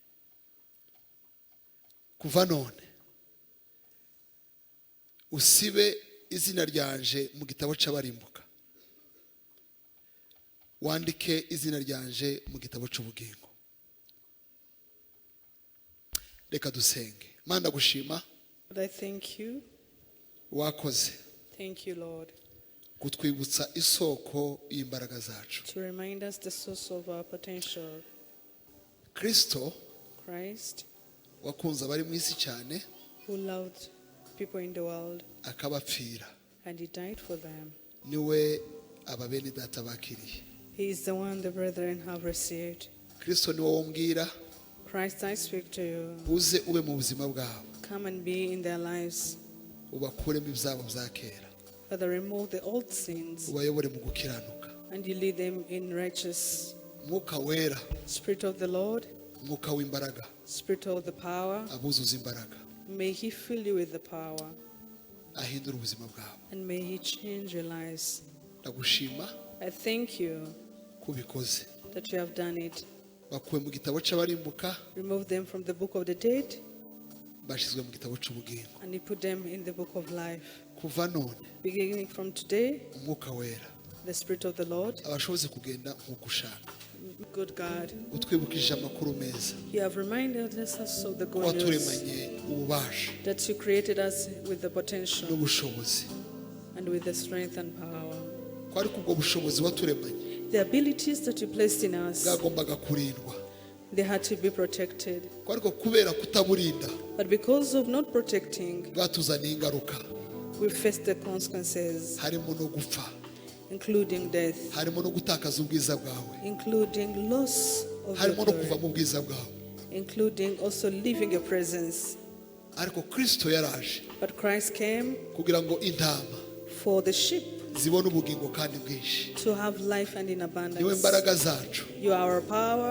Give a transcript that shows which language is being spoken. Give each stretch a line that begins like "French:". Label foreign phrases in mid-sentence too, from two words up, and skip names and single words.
Kinyarwanda: Kuva none usibe izina ryanje mu gitabo cy'abarimbuka. Wandike izina ryanje mu gitabo cy'ubugingo. Reka dusenge. Mana gushima.
English: I thank you.
Kinyarwanda: Wakoze.
English: Thank you, Lord.
Kinyarwanda: Kutwibutsa isoko y'imbaraga zacu.
English: To remind us the source of our potential.
Kinyarwanda: Kristo,
English: Christ,
Kinyarwanda: wakunze abari mu isi cyane,
English: who loved people in the world,
Kinyarwanda: akabapfira,
English: and he died for them.
Kinyarwanda: Niwe ababeni data bakiriye.
English: He is the one the brethren have received.
Kinyarwanda: Kristo niwe wombwira.
English: Christ, I speak to you.
Kinyarwanda: Uze ube mu buzima bwabo.
English: Come and be in their lives.
Kinyarwanda: Ubakuremo ibyabo bya kera.
English: Father, remove the old sins.
Kinyarwanda: Ubayobore mu gukiranuka.
English: And you lead them in righteous.
Kinyarwanda: Umwuka wera.
English: Spirit of the Lord.
Kinyarwanda: Umwuka w'imbaraga.
English: Spirit of the power.
Kinyarwanda: Abuzuza imbaraga.
English: May he fill you with the power.
Kinyarwanda: Ahindura ubuzima bwabo.
English: And may he change your lives.
Kinyarwanda: Ndagushima.
English: I thank you
Kinyarwanda: kubikoze.
English: That you have done it.
Kinyarwanda: Bakuwe mu gitabo cy'abarimbuka.
English: Remove them from the book of the dead.
Kinyarwanda: Bashizwe mu gitabo cy'ubugingo.
English: And you put them in the book of life.
Kinyarwanda: Kuva none.
English: Beginning from today.
Kinyarwanda: Umwuka wera.
English: The Spirit of the Lord.
Kinyarwanda: Abashoboze kugenda nk'uko ushaka.
English: Good God.
Kinyarwanda: Utwibukije amakuru meza.
English: You have reminded us of the good news. That you created us with the potential.
Kinyarwanda: N'ubushobozi.
English: And with the strength and power.
Kinyarwanda: Kwari kubwo bushobozi waturemanye.
English: The abilities that you placed in us.
Kinyarwanda: Bwagombaga kurindwa.
English: They had to be protected.
Kinyarwanda: Kwariko kubera kutaburinda.
English: But because of not protecting,
Kinyarwanda: bwatuzaniye ingaruka.
English: We faced the consequences.
Kinyarwanda: Harimo no gupfa.
English: Including death.
Kinyarwanda: Harimo no gutakaza ubwiza bwawe.
English: Including loss of your glory, including also leaving your presence. But Christ came for the sheep to have life and in abundance. You are our power.